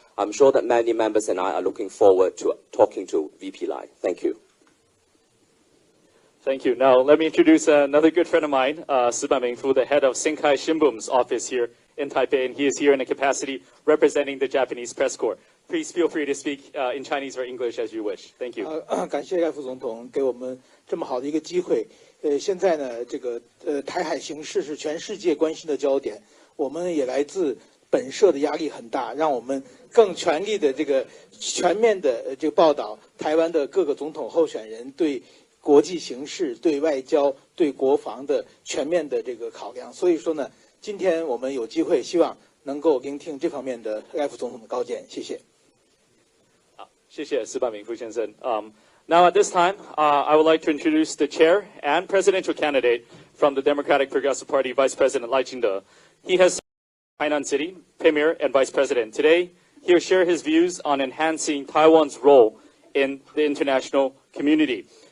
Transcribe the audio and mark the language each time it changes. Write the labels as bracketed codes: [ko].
[en] I'm sure that many members and I are looking forward to talking to VP Lai. Thank you. Thank you. Now, let me introduce another good friend of mine, Siban Mingfu, the head of Senkai Shimbun's office here in Taipei, and he is here in a capacity representing the Japanese press corps. Please feel free to speak in Chinese or English as you wish. Thank you. [zh] 感谢赖副总统给我们这么好的一个机会。现在呢，这个台海形势是全世界关心的焦点，我们也来自本社的压力很大，让我们更全力的这个全面的这个报道台湾的各个总统候选人对国际形势、对外交、对国防的全面的这个考量。所以说呢，今天我们有机会，希望能够聆听这方面的赖副总统的高见。谢谢。谢谢Siban Mingfu先生. [en] Now at this time, I would like to introduce the chair and presidential candidate from the Democratic Progressive Party, Vice President Lai Ching-te. He has served as Hainan City Premier and Vice President. Today, he will share his views on enhancing Taiwan's role in the international community.